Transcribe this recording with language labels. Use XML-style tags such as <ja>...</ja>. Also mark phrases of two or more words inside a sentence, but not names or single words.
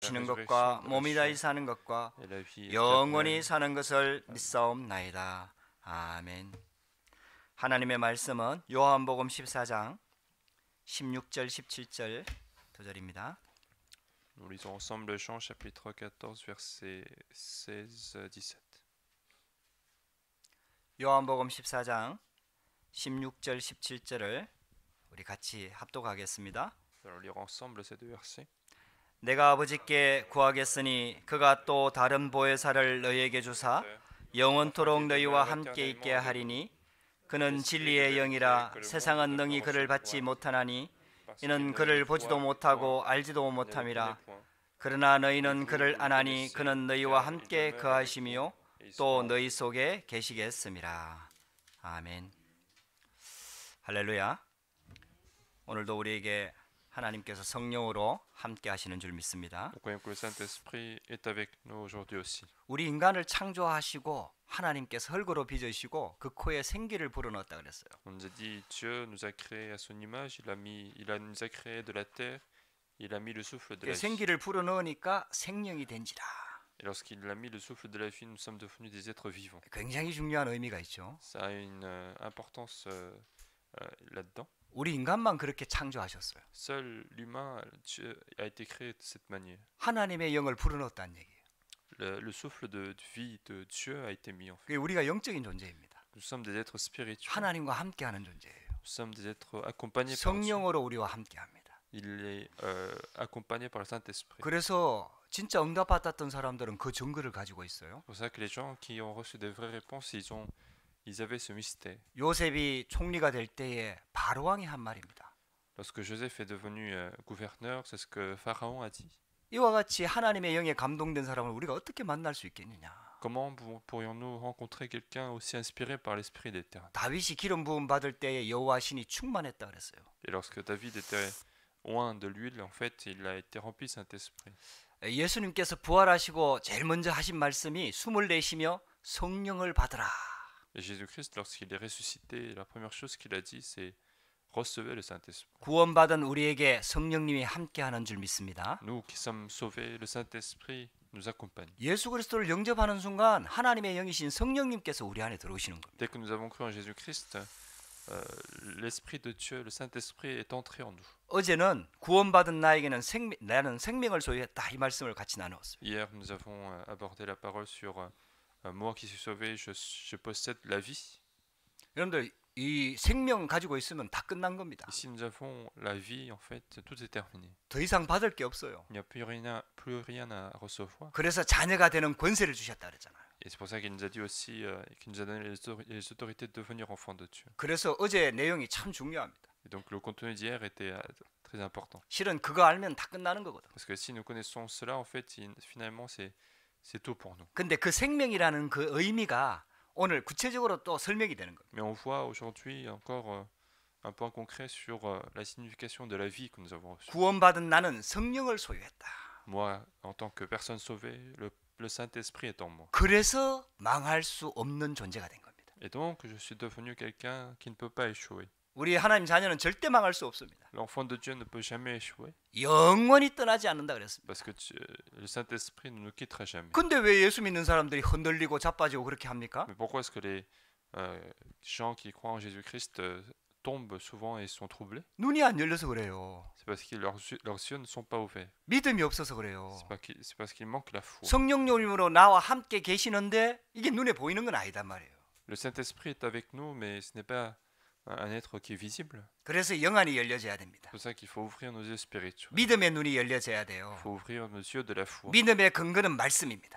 <ko>고치는 것과 몸이 다시 사는 것과</ko> <fr>et la vie</fr> <ko>영원히</ko> <fr>éternelle.</fr> <ko>사는 것을 믿사옵나이다. 아멘. 하나님의 말씀은 요한복음 14장 16절 17절 두 절입니다.</ko> <fr>Nous lisons ensemble Jean chapitre 14 versets 16-17.</fr> <ko>요한복음 14장 16절 17절을 우리 같이 합독하겠습니다.</ko> <fr>Nous allons lire ensemble ces deux versets.</fr> <ko>내가 아버지께 구하겠으니 그가 또 다른 보혜사를 너희에게 주사 영원토록 너희와 함께 있게 하리니 그는 진리의 영이라 세상은 능히 그를 받지 못하나니 이는 그를 보지도 못하고 알지도 못함이라. 그러나 너희는 그를 아나니 그는 너희와 함께 거하시며 또 너희 속에 계시겠음이라. 아멘. 할렐루야. 오늘도 우리에게 하나님께서 성령으로 함께 하시는 줄 믿습니다.</ko> <fr>Nous croyons que le Saint-Esprit est avec nous aujourd'hui aussi.</fr> <ko>우리 인간을 창조하시고 하나님께서 흙으로 빚으시고 그 코에 생기를 불어넣었다 그랬어요.</ko> <fr>On nous a dit Dieu nous a créés à son image, nous a créés de la terre, il a mis le souffle de la vie.</fr> <ko>생기를 불어넣으니까 생명이 된지라.</ko> <fr>Et lorsqu'il a mis le souffle de la vie, nous sommes devenus des êtres vivants.</fr> <ko>굉장히 중요한 의미가 있죠.</ko> <fr>Ça a une importance là-dedans.</fr> <ko>우리 인간만 그렇게 창조하셨어요.</ko> <fr>Seul l'humain Dieu a été créé de cette manière.</fr> <ko>하나님의 영을 불어넣었다는 얘기예요.</ko> <fr>Le souffle de vie de Dieu a été mis en fait.</fr> <ko>그게 우리가 영적인 존재입니다.</ko> <fr>Nous sommes des êtres spirituels.</fr> <ko>하나님과 함께하는 존재예요.</ko> <fr>Nous sommes des êtres accompagnés par Dieu.</fr> <ko>성령으로 우리와 함께합니다.</ko> <fr>Il est accompagné par le Saint-Esprit.</fr> <ko>그래서 진짜 응답 받았던 사람들은 그 증거를 가지고 있어요.</ko> <fr>C'est pour ça que les gens qui ont reçu des vraies réponses, ils avaient ce mystère.</fr> <ko>요셉이 총리가 될 때에 바로왕이 한 말입니다.</ko> <fr>Lorsque Joseph est devenu gouverneur, c'est ce que Pharaon a dit.</fr> <ko>이와 같이 하나님의 영에 감동된 사람을 우리가 어떻게 만날 수 있겠느냐.</ko> <fr>Comment pourrions-nous rencontrer quelqu'un aussi inspiré par l'Esprit d'Éternel?</fr> <ko>다윗이 기름 부음 받을 때에 여호와 신이 충만했다 그랬어요.</ko> <fr>Et lorsque David était oint de l'huile, en fait, il a été rempli de Saint-Esprit.</fr> <ko>예수님께서 부활하시고 제일 먼저 하신 말씀이 숨을 내쉬며 성령을 받으라.</ko> <fr>Et Jésus-Christ, lorsqu'il est ressuscité, la première chose qu'il a dit, c'est recevez le Saint-Esprit.</fr> <ko>구원받은 우리에게 성령님이 함께하는 줄 믿습니다.</ko> <fr>Nous qui sommes sauvés, le Saint-Esprit nous accompagne.</fr> <ko>예수 그리스도를 영접하는 순간 하나님의 영이신 성령님께서 우리 안에 들어오시는 겁니다.</ko> <fr>Dès que nous avons cru en Jésus-Christ, l'Esprit de Dieu, le Saint-Esprit est entré en nous.</fr> <ko>어제는 구원받은 나에게는 나는 생명을 소유했다 이 말씀을 같이 나누었습니다.</ko> <fr>Hier, nous avons abordé la parole sur moi qui suis sauvé, je possède la vie.</fr> <ko>여러분들 이 생명 가지고 있으면 다 끝난 겁니다.</ko> <fr>Ici, nous avons la vie, en fait, tout est terminé.</fr> <ko>더 이상 받을 게 없어요.</ko> <fr>Il n'y a plus rien à recevoir.</fr> <ko>그래서 자녀가 되는 권세를 주셨다 그랬잖아요.</ko> <fr>Et c'est pour ça qu'il nous a dit aussi, qu'il nous a donné les autorités de devenir enfants de Dieu.</fr> <ko>그래서 어제 내용이 참 중요합니다.</ko> <fr>Et donc le contenu d'hier était très important.</fr> <ko>실은 그거 알면 다 끝나는 거거든.</ko> <fr>Parce que si nous connaissons cela, en fait, finalement, c'est tout pour nous.</fr> <ko>근데 그 생명이라는 그 의미가 오늘 구체적으로 또 설명이 되는 거예요.</ko> <fr>Mais on voit aujourd'hui encore un point concret sur la signification de la vie que nous avons reçue.</fr> <ko>구원받은 나는 성령을 소유했다.</ko> <fr>Moi, en tant que personne sauvée, le Saint-Esprit est en moi.</fr> <ko>그래서 망할 수 없는 존재가 된 겁니다.</ko> <fr>Et donc, je suis devenu quelqu'un qui ne peut pas échouer.</fr> <ko>우리 하나님 자녀는 절대 망할 수 없습니다.</ko> <fr>L'enfant de Dieu ne peut jamais échouer.</fr> <ko>영원히 떠나지 않는다 그랬습니다.</ko> <fr>Parce que le Saint-Esprit ne nous quittera jamais.</fr> <ko>근데 왜 예수 믿는 사람들이 흔들리고 자빠지고 그렇게 합니까?</ko> <fr>Mais pourquoi est-ce que les gens qui croient en Jésus-Christ tombent souvent et sont troublés?</fr> <ko>눈이 안 열려서 그래요.</ko> <fr>C'est parce que leurs yeux ne sont pas ouverts.</fr> <ko>믿음이 없어서 그래요.</ko> <fr>C'est parce qu'il manque la foi.</fr> <ko>성령님으로 나와 함께 계시는데 이게 눈에 보이는 건 아니단 말이에요.</ko> <fr>Le Saint-Esprit est avec nous, mais ce n'est pas un être qui est visible.</fr> <ko>그래서 영안이 열려져야 됩니다.</ko> <fr>C'est pour ça qu'il faut ouvrir nos yeux spirituels.</fr> <ko>믿음의 눈이 열려져야</ko> <fr>Il</fr> <ko>돼요.</ko> <fr>faut ouvrir nos yeux de la foi.</fr> <ko>믿음의 근거는 말씀입니다.</ko>